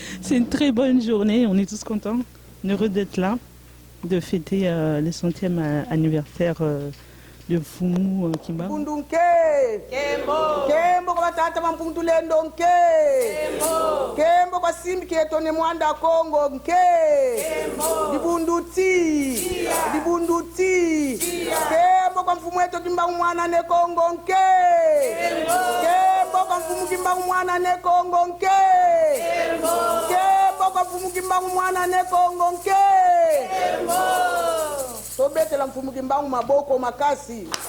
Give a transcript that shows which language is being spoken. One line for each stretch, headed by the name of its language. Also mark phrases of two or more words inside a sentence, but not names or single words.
French: C'est une très bonne journée, on est tous contents, heureux d'être là, de fêter le 100e anniversaire de Mfumu Kimbangu.
Kongo: Bundunke Kembo Kembo kwa tata mampundu lendo nke Kembo Kembo kwa simbi ketone mwanda Kongo nke Kembo Dibunduti Kembo kwa mfumu wetu Kimbangu mwana ne Kongo nke Kembo kwa mfumu Kimbangu mwana ne Kongo nke Kembo kwa mfumu Kimbangu mwana ne Kongo nke Sobetela mfumu Kimbangu maboko makasi.